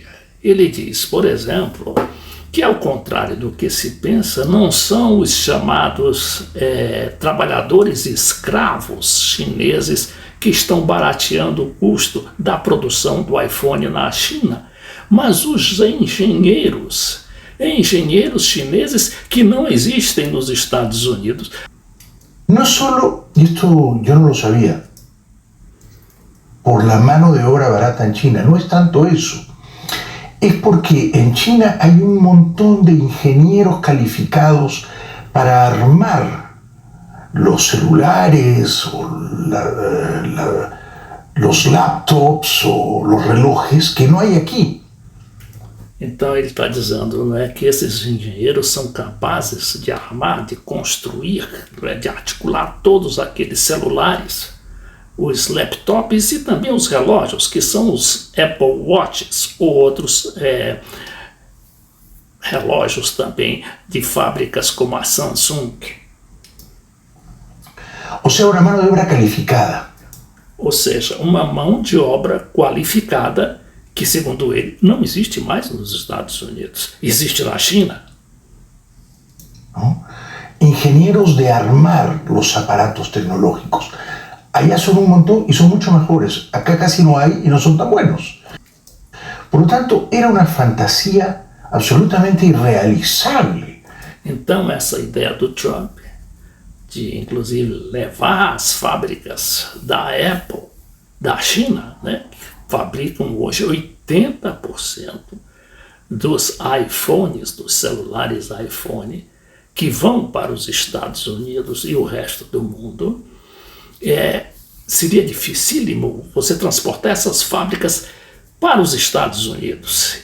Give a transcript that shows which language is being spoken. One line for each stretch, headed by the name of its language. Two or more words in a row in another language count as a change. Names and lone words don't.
Portuguese: Ele diz, por exemplo, que ao contrário do que se pensa, não são os chamados trabalhadores escravos chineses que estão barateando o custo da produção do iPhone na China, mas os engenheiros chineses que não existem nos Estados Unidos.
Spanish: No solo, y esto yo no lo sabía, por la mano de obra barata en China, no es tanto eso. Es porque en China hay un montón de ingenieros calificados para armar los celulares o los laptops o los relojes que no hay aquí.
Portuguese: Então ele está dizendo que esses engenheiros são capazes de armar, de construir, de articular todos aqueles celulares, os laptops e também os relógios, que são os Apple Watches ou outros relógios também de fábricas como a Samsung.
Spanish: O sea, una mano de obra calificada.
Portuguese: Ou seja, uma mão de obra qualificada que, segundo ele, não existe mais nos Estados Unidos. Existe na China.
Spanish: ¿No? Ingenieros de armar los aparatos tecnológicos. allá son un montón y son mucho mejores. Acá casi no hay y no son tan buenos. Por lo tanto, era una fantasía absolutamente irrealizable.
Portuguese: Então, essa ideia do Trump de, inclusive, levar as fábricas da Apple, da China, né, que fabricam hoje 80% dos iPhones, dos celulares iPhone, que vão para os Estados Unidos e o resto do mundo, seria dificílimo você transportar essas fábricas para os Estados Unidos.